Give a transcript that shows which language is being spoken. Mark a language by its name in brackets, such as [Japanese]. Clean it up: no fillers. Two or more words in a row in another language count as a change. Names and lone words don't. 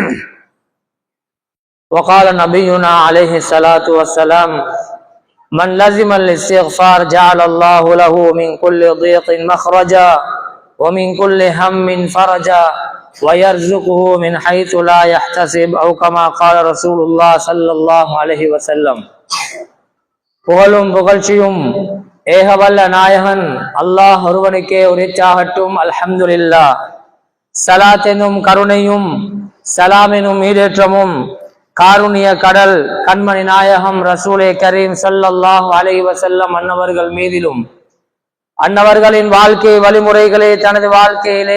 [Arabic] وقال نبينا عليه الصلاة والسلام: من لزم الاستغفار جعل الله له من كل ضيق مخرجا ومن كل هم فرجا ويرزقه من حيث لا يحتسب أو كما قال رسول الله صلى الله عليه وسلم. [Tamil] புகழும் புகழ்ச்சியும் ஏகவல்ல நாயகன் அல்லாஹ் ஒருவனுக்கே உரித்தாகட்டும். [Arabic] அல்ஹம்துலில்லாஹ். [Tamil] ஸலாத் எனும் கருணையும் சலாம் எனும் ஈடேற்றமும் காருண்ய கடல் கண்மணி நாயகம் ரசூலே கரீம் [Arabic] صلى الله عليه وسلم [Tamil] அன்னவர்கள் மீதிலும் அன்னவர்களின் வாழ்க்கை வழிமுறைகளை தனது வாழ்க்கையிலே